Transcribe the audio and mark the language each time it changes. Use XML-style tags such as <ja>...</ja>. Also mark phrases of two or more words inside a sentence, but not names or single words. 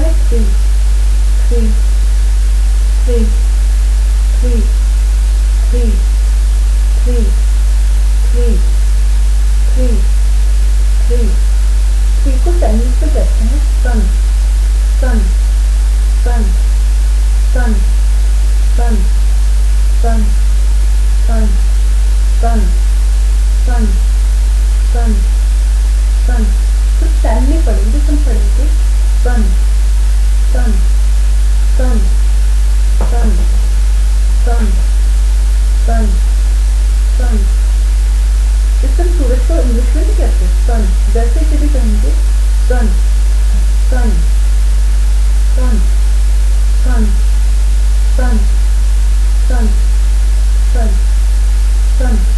<en>three, three, three, three, three, three, three, three, three,</en> <hi>थ्री को चाइनीज में कहते हैं</hi> <zh>三, 三, 三, 三, 三, 三, 三, 三, 三, 三, 三.</zh> <hi>तो सन नहीं पढ़ेंगे, सन पढ़ेंगे</hi> <zh>三, 三, 三, 三, 三, 三, 三.</zh> <hi>इसका सूरज को इंग्लिश में नहीं कहते सन, जैसे इसे भी कहेंगे</hi> <zh>三, 三, 三, 三, 三, 三, 三, 三.</zh>